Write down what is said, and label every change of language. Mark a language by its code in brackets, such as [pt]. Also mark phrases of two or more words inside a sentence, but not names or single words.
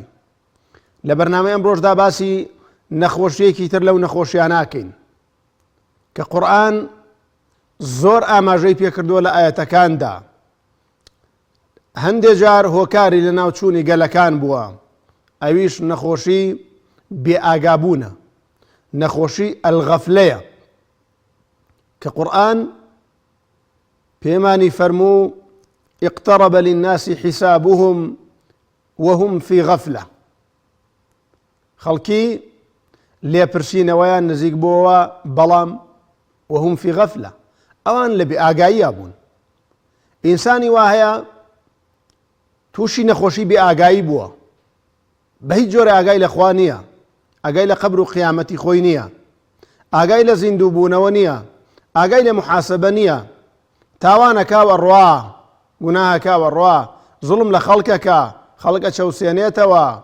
[ckb] لە بەرنامەی ئەمڕۆژدا باسی نەخۆشیەکی تر لەو نەخۆشیان ناکەین کە قورئان زۆر ئاماژەی پێکردووە لە ئاەتەکاندا. هەندێک جار هۆکاری لە ناوچوونی گەلەکان بووە، ئەویش نەخۆشی بێئاگابوونە، نەخۆشی ئەلغەفلەیە کە قورئان پێمانی فەرموو [ar] اقترب للناس حسابهم وهم في غفلة. [ckb] خەڵکی لێپرسینەوەیان نزیک بووەوە، بەڵام [ar] وهم في غفلة، [ckb] ئەوان لە بێئاگاییە بوون. ئینسانی وا هەیە تووشی نەخۆشی بێئاگایی بووە، بە هیچ جۆرە ئاگای لە خوا نییە، ئاگای لە قەبر و قیامەتی خۆی نییە، ئاگای لە زیندوو بوونەوە نییە، ئاگای لە محاسبە نییە، تاوانەکاوە ڕوا، گوناهەکاوە ڕوا، زوڵم لە خەڵکەکە، خەڵکە چەوسێنێتەوە.